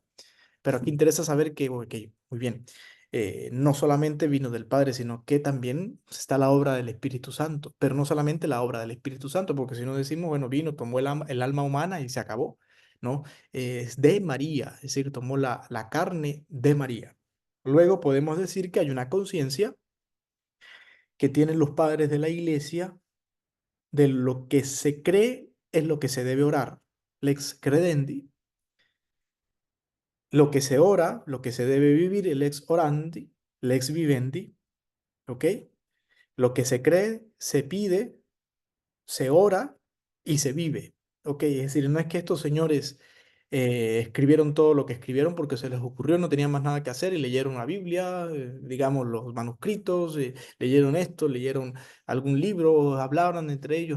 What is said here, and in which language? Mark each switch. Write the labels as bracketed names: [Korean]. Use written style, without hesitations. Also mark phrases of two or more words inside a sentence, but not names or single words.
[Spanish] Pero aquí interesa saber que, ok, muy bien, no solamente vino del Padre, sino que también está la obra del Espíritu Santo, pero no solamente la obra del Espíritu Santo, porque si no decimos, bueno, vino, tomó el alma humana y se acabó, ¿no? Es de María, es decir, tomó la carne de María. Luego podemos decir que hay una conciencia que tienen los padres de la iglesia de lo que se cree es lo que se debe orar, [Latin] lex credendi, [Spanish] lo que se ora, lo que se debe vivir, el [Latin] ex orandi, lex vivendi, [Spanish] ¿ok? Lo que se cree, se pide, se ora y se vive, ¿ok? Es decir, no es que estos señores escribieron todo lo que escribieron porque se les ocurrió, no tenían más nada que hacer y leyeron la Biblia, digamos, los manuscritos, leyeron esto, leyeron algún libro, hablaron entre ellos.